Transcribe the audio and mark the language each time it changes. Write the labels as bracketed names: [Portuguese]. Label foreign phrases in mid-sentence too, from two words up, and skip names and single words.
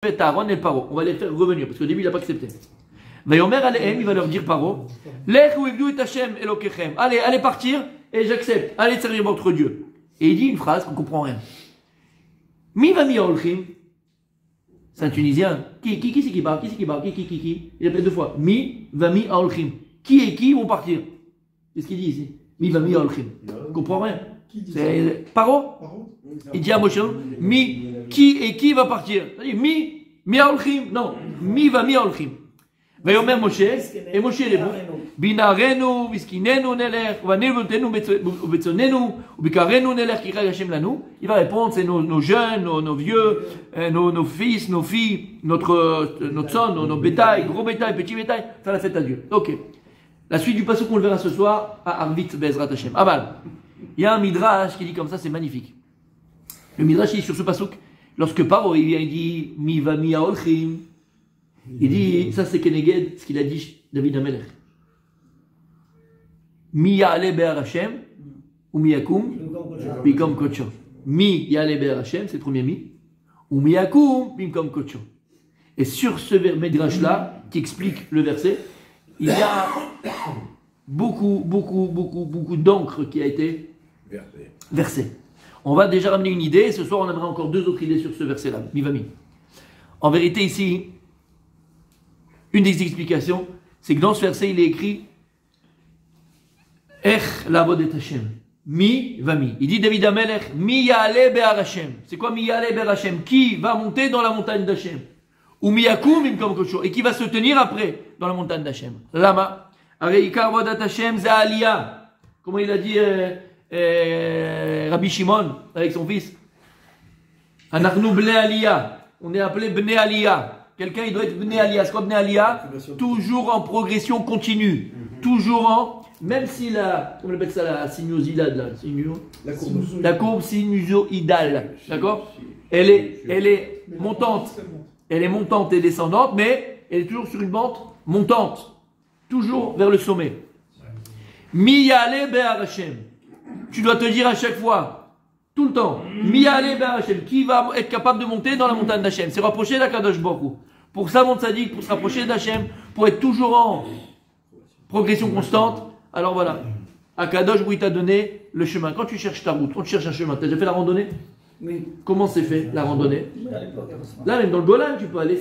[French] Aaron et Paro. On va les faire revenir parce qu'au début il n'a pas accepté. [Hebrew] ויאמר אליהם, [French] il va leur dire Paro, [Hebrew] לכו ועבדו את השם אלוהיכם. [French] Allez partir et j'accepte. Allez servir votre Dieu. Et il dit une phrase qu'on ne comprend rien. [Hebrew] מי ומי ההולכים. [French] C'est un Tunisien. Qui c'est qui parle? Qui? Il appelle deux fois. [Hebrew] מי ומי ההולכים. [French] Qui et qui vont partir? Qu'est-ce qu'il dit ici? [Hebrew] מי ומי ההולכים. [French] On ne comprend rien. C'est Paro. Il dit à Moshe, qui et qui va partir? [Hebrew] מי ההולכים. Non, מי ומי ההולכים. ויאמר משה, משה רבו, בנערנו, בסכיננו נלך, ובנבותינו ובצוננו, ובקרנו נלך, כי חי השם לנו. [French] Il va répondre, c'est nos jeunes, nos vieux, nos fils, nos filles, notre son, nos bétails, gros bétail, petit bétail, faire la fête à Dieu. Ok. La suite du passage qu'on le verra ce soir, à Arvit [Hebrew] בעזרת השם. [French] Aval. Il y a un midrash qui dit comme ça, c'est magnifique. Le midrash dit sur ce passage, lorsque Paro il vient, il dit, [Hebrew] מי ומי ההולכים. [French] Il dit, ça c'est Keneged, ce qu'il a dit David Amelech. [Hebrew] מי יעלה בהר השם, ומי יקום, במקום כוחו. מי יעלה בהר השם, [French] c'est le premier mi, [Hebrew] ומי יקום, במקום כוחו. [French] Et sur ce midrash-là, qui explique le verset, il y a beaucoup d'encre qui a été versée. On va déjà ramener une idée, et ce soir on aimerait encore deux autres idées sur ce verset-là, [Hebrew] מי ומי. [French] En vérité ici, une des explications, c'est que dans ce verset, il est écrit [Hebrew] אך לעבודת השם. מי ומי. [French] Il dit David Amelech, [Hebrew] מי יעלה בהר השם. [French] C'est quoi [Hebrew] מי יעלה בהר השם? [French] Qui va monter dans la montagne d'Hashem? [Hebrew] ומי יקום במקום כוחו. [French] Et qui va se tenir après dans la montagne d'Hashem? [Hebrew] Lama. עיקר עבודת השם זה עלייה. [French] Comment il a dit Rabbi Shimon avec son fils? [Hebrew] אנחנו בני עלייה. [French] On est appelé [Hebrew] בני עלייה. [French] Quelqu'un, il doit être [Hebrew] בני עלייה. [French] C'est quoi [Hebrew] בני עלייה? [French] Toujours en progression continue. Toujours en... Même si la... Comment on appelle ça? La sinusoïdale, là. La courbe sinusoïdale. D'accord? Elle est montante. Elle est montante et descendante, mais elle est toujours sur une pente montante. Toujours vers le sommet. [Hebrew] מי יעלה בהר השם. [French] Tu dois te dire à chaque fois... Tout le temps. [Hebrew] מי יעלה בהר השם. [French] Qui va être capable de monter dans la montagne d'Hashem? C'est rapprocher d' [Hebrew] הקדוש ברוך הוא. [French] Pour ça, mon tzaddik, pour se rapprocher d'Hashem, pour être toujours en progression constante. Alors voilà. [Hebrew] הקדוש ברוך הוא [French] t'a donné le chemin. Quand tu cherches ta route, quand tu cherches un chemin, tu as déjà fait la randonnée? Oui. Comment c'est fait la randonnée? Là, même dans le Golan, tu peux aller.